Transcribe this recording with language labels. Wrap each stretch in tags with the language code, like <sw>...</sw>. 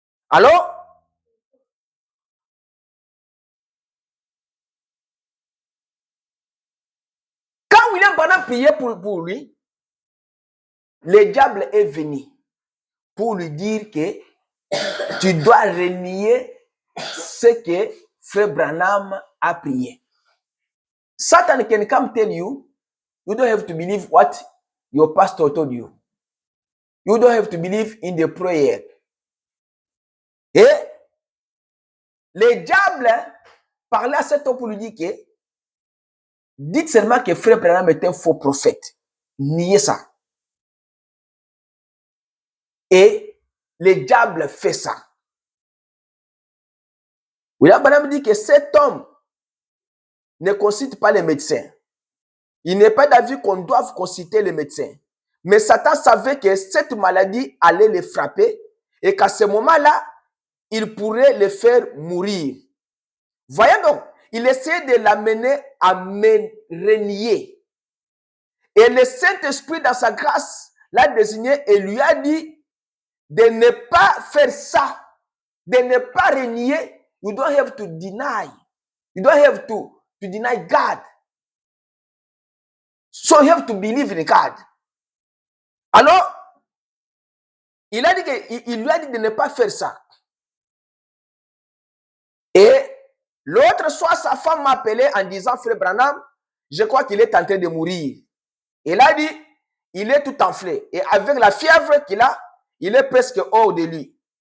<fr>Alors, quand William Branham priait pour lui, le diable est venu pour lui dire que tu dois renier ce que frère Branham a prié.</fr> <en>Satan can come tell you, you don't have to believe what your pastor told you. You don't have to believe in the prayer.</en> <fr>Et le diable parlait à cet homme pour lui dire que dites seulement que frère Branham est un faux prophète. Niez ça. Et le diable fait ça. William Branham dit que cet homme ne consulte pas les médecins. Il n'est pas d'avis qu'on doive consulter les médecins. Mais Satan savait que cette maladie allait le frapper et qu'à ce moment-là, il pourrait le faire mourir. Voyez donc, il essayait de l'amener à renier. Et le Saint-Esprit, dans sa grâce, l'a désigné et lui a dit de ne pas faire ça, de ne pas renier.</fr> <en>You don't have to deny. You don't have to deny God. So you have to believe in God.</en> <fr>Alors, il lui a dit de ne pas faire ça. Et l'autre soir, sa femme m'a appelé en disant, frère Branham, je crois qu'il est en train de mourir. Il a dit, il est tout enflé. Et avec la fièvre qu'il a, il est presque hors de lui.</fr>